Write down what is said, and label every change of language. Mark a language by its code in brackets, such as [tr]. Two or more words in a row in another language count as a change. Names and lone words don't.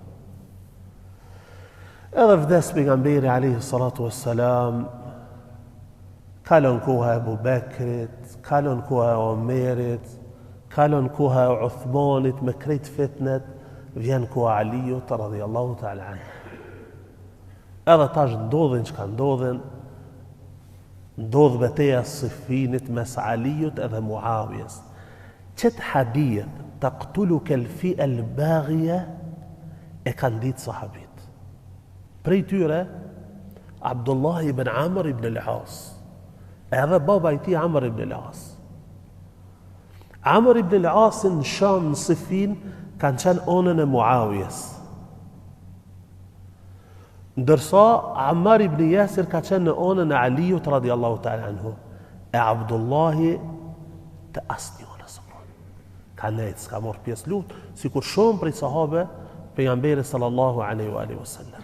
[sq] Edhe vdes pejgamberi [ar] عليه الصلاة والسلام, [sq] kalon koha e Abu Bekrit, kalon koha e Omerit, kalon koha e Uthmanit me krejt fitnet, vjen koha Aliut [ar] رضي الله تعالى عنه. [sq] Edhe tash ndodhin çka ndodhin, ndodh betejë e Siffinit mes Aliut edhe Muawijes. Qëtë hadith, [ar] تقتلك الفئة الباغية, [sq] e kanë ditë sahabit. Prej tyre, Abdullah ibn Amr ibn al-As, edhe baba i tij Amr ibn al-As. Amr ibn al-As në Sham, në Siffin, kanë qenë onën e Muawijes. Ndërsa Ammar ibn Yasir ka qenë në onën e Aliut [ar] رضي الله تعالى عنه, [sq] e Abdullahi të asnjë onës. Ka nejtë, s'ka morë pjesë luft, si kur shumë prej sahabe pejgamberi [ar] صلى الله عليه وسلم.